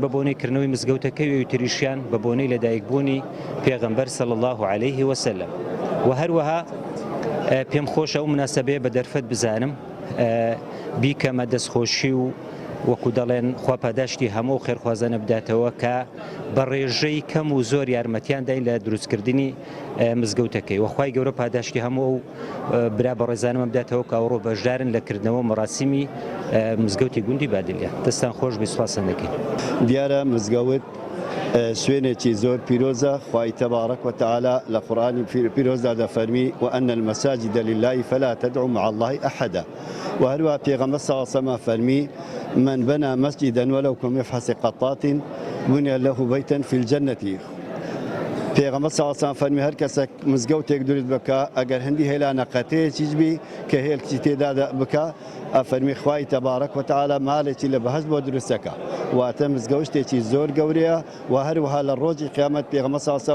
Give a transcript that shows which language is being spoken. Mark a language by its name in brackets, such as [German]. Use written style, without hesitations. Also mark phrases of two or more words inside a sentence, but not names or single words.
[Central Kurdish] بە بۆنەی کردنەوەی مزگەوتەکەی و تریشیان بە بۆنەی لە دایکبوونی پێغەمبەر [Arabic] صلی الله عەلەیه وسەلەم [Central Kurdish] و هەروەها پێم خۆشە ئەو مناسەبەیە بە دەرفەت بزانم بیکەمە دەستخۆشی و وەکو دەڵێن خواپاداشتی هەموو خێرخوازانە بداتەوە کە بە ڕێژەی کەم و زۆر یارمەتیان داین لە دروستکردنی مزگەوتەکەی وەخوای گەورە پاداشتی هەموو برا بە ڕێزانەمە بداتەوە کە ئەوڕۆ بەشدارن لە کردنەوە مەراسیمی مزگەوتی گوندی بادلیە دەستان خۆش بسواسن دەکەین دیارە مزگەوت سوێنێکی زۆر پیرۆزە خوای [Arabic] تەبارەک وتعالى [Central Kurdish] لە قورئانی پیرۆزدا دەفەرمی [Arabic] وأن المساجد لله فلا تدعوا مع الله أحدا [Central Kurdish] وهروها پێغەمبەر [Arabic] صلی الله علیه وسلم فەرمی من بنى مسجدا ولو كمفحص قطات بني له بيتا في الجنة [Central Kurdish] پێغەمبەر [Arabic] صلی الله علیه وسلم [Central Kurdish] فەرمی هەر کەسێک مزگەوتێک دروست بکە ئەگەر هەندی هێلانە قەتەیەکیش بی کە هێلکی تێدا بکە ئەفەرمی خوای تەبارەک وتعالى مالێکی لە بەهەشت بۆ دروستەکە واتە مزگەوتێکی زۆر گەورەیە و هەروەها لە ڕۆژی قیامەت پێغەمبەر [Arabic] صلی الله علیه